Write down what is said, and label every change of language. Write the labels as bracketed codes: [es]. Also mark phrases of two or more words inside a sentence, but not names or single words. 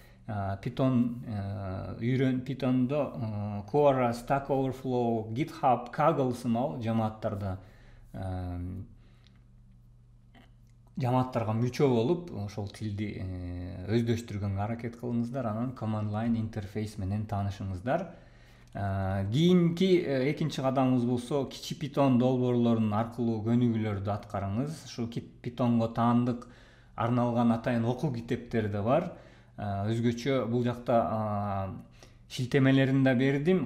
[ky] Питондо Quora, Stack Overflow, GitHub, Kaggle сымал жамааттарга мүчө болуп, ошол тилди өздөштүргөнгө аракет кылыңыздар. Анан [en] command line [ky] интерфейс менен таанышыңыздар. Кийинки экинчи кадамыбыз болсо, кичи питон долбоорлорунун аркылуу көнүгүүлөрдү аткарыңыз. Ушу питонго таандык арналган атайын окуу китептери да бар. Өзгөчө бул жакта шилтемелерин да бердим.